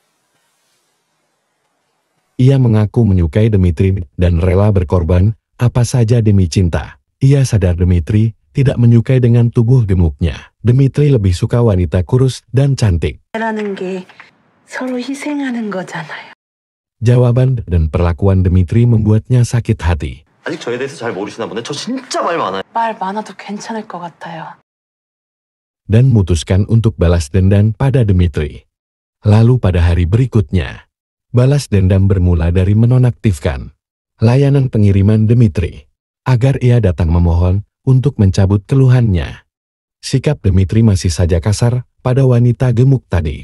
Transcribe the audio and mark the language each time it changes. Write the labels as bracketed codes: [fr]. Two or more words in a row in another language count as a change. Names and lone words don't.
[id] Ia mengaku menyukai Dmitri dan rela berkorban apa saja demi cinta. Ia sadar Dmitri tidak menyukai dengan tubuh gemuknya. Dmitri lebih suka wanita kurus dan cantik. Jawaban dan perlakuan Dmitri membuatnya sakit hati. [ko] 아직 저에 대해서 잘 모르시나 보네. 저 진짜 말 많아요. 말 많아도 괜찮을 것 같아요. [id] Dan memutuskan untuk balas dendam pada Dmitri. Lalu pada hari berikutnya, balas dendam bermula dari menonaktifkan layanan pengiriman Dmitri, agar ia datang memohon untuk mencabut keluhannya. Sikap Dmitri masih saja kasar pada wanita gemuk tadi.